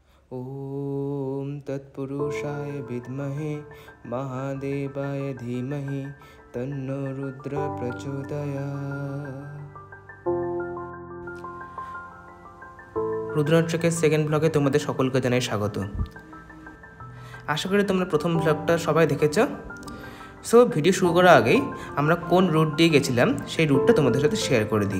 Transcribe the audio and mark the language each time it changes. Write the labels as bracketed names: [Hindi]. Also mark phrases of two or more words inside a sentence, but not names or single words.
[Sanskrit] ओम तत्पुरुषाय विद्महे महादेवाय धीमहि तन्नो रुद्र प्रचोदयात्। [Bangla] রুদ্রনাথ ট্রেকের সেকেন্ড ব্লগে তোমাদের সকলকে জানাই স্বাগত। আশা করি তোমরা প্রথম ব্লগটা সবাই দেখেছো। সো ভিডিও শুরু করার আগেই আমরা কোন রুট দিয়ে গেছিলাম সেই রুটটা তোমাদের সাথে শেয়ার করে দিই।